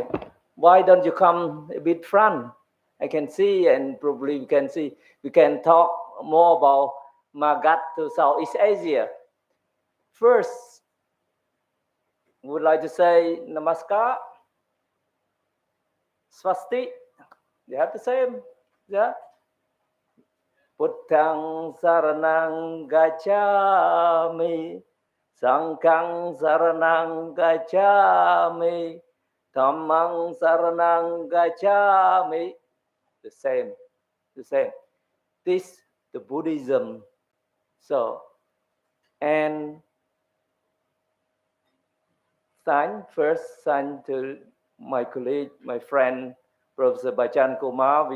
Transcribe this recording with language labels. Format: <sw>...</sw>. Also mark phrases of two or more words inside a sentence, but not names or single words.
<en>Why don't you come a bit front? I can see, and probably we can see, we can talk more about Magat to Southeast Asia. First, would like to say Namaskar, Swasti. You have the same, yeah?</en> <pi>Buddhang saranang gacchami, Sangkang saranang gacchami, Dhammang saranang gacchami.</pi> <en>The same, the same. This the Buddhism. So, and first to my colleague, my friend, Professor Bachan Kumar.</en>